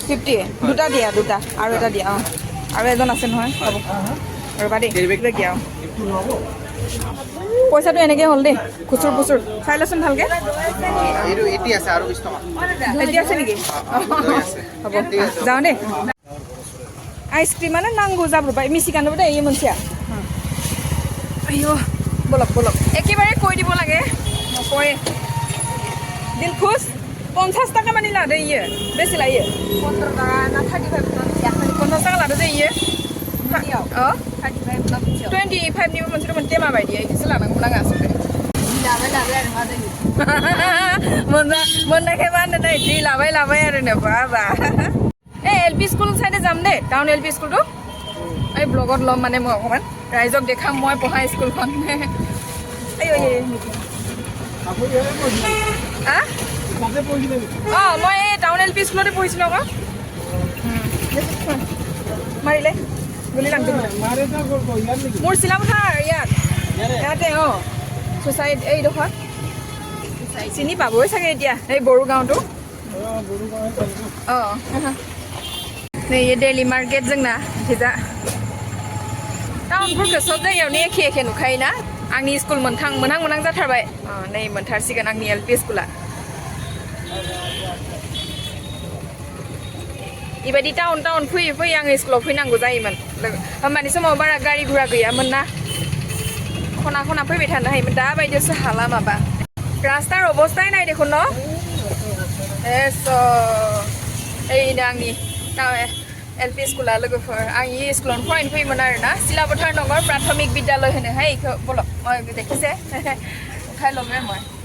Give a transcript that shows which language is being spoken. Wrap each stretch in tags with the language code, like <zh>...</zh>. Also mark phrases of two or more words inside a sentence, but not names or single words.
<as>50 দুটা দিয়া দুটা আৰু এটা দিয়া আৰু এজন আছে নহয় হ'ব ৰবা দেই দিয়া পইচাটো এনেকৈ হ'ল দেই খুচুৰ পুচুৰ চাই লচোন ভালকৈ এইটো 80 আছে আৰু 20 টকা এতিয়া আছে নেকি হ'ব যাওঁ দেই</as> <brx>आइसक्रिमानो नांगौ जाब्रबाय मिसिगानोबो दे इयो मोनसेया आयो बोलक बोलक एकेबारे</brx> <as>কৈ দিব লাগে নকয়</as> <hi>दिल खुश</hi> <brx>50 টাকা मानि लादो इयो बेसे लायो 15 টাকা ना 35 50 টাকা लादो दे इयो 35 ना 25 निबो मोनसे टेमा बायदि इदिसो लानांगौ नाङा आसले मोननायखाय मा होनो नै दै लाबाय आरो नो बाबा एलपी स्कुल साइडे जाम दे टाउन एलपी स्कुलটো</brx> <as>এই ব্লগত লম মানে মই অকমান ৰাইজক দেখাম মই পঢ়া স্কুলখন মই এই টাউন এলপি স্কুলতে পঢ়িছিলোঁ আকৌ মাৰিলে গুলি লাগি মোৰ চিলাপথাৰ ইয়াতে ছ'চাইটি এইডোখৰ চিনি পাবই চাগে এতিয়া এই বড়ো গাঁৱটো</as> <brx>नै ये डेली मार्केट जोंना हिजा टाउनफोरखौ सब जायगायावनो एखे एखे नुखायोना आंनि स्कुल मोनहां जाथारबाय नै मोनथारसिगोन आंनि एलपि स्कुला बेबायदि टाउन फैयै आङो स्कुलाव फैनांगौ जायोमोन होमबानि समाव बारा गारि गुरा गैयामोन ना खना खना फैबाय थानो हायोमोन दा बायदियावसो हाला माबा रास्तार अबस्थाय नाय देखुन न एस ओइनो आंनि एलपि स्कुला लोगोफोर आं इ स्कुलावनो फरायनो फैयोमोन आरोना सिलाबथार नगर प्राथमिक बिद्यालय होनोहाय इखौ बल देखिसे ओंखाय लबे মই</brx>